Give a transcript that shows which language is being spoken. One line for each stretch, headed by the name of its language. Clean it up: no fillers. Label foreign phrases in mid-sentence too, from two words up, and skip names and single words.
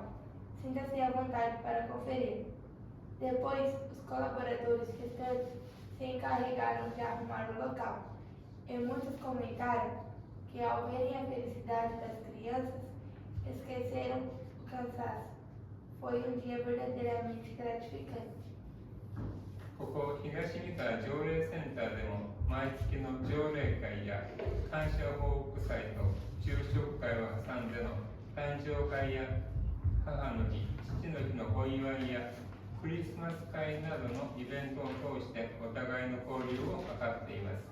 Portuguese: Sinta-se à vontade para conferir. Depois, os colaboradores restantes se encarregaram de arrumar o local, e muitos comentaram que, ao verem a felicidade das crianças, esqueceram o cansaço. Foi um dia verdadeiramente gratificante.
Japanese: ここ東三河条例センターでも毎月の条例会や感謝報告祭と昼食会を挟んでの誕生会や母の日、父の日のお祝いやクリスマス会などのイベントを通してお互いの交流を図っています。